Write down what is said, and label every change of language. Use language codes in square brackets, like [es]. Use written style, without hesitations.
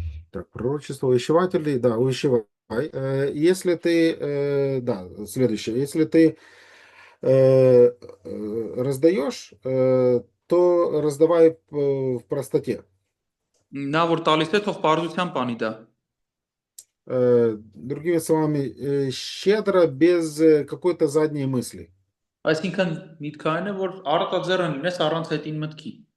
[ru] Так, пророчество увещевателей, да, увещеватель. Если ты, да, следующее, если ты раздаешь, то раздавай в простоте. [hy] Նա որ տալիս է, թող պարզությամբ անի դա։ [ru] Другими словами, щедро, без какой-то задней мысли. [hy] Այսինքն միտքը այն է, որ առատաձեռն լինես առանց հետին մտքի։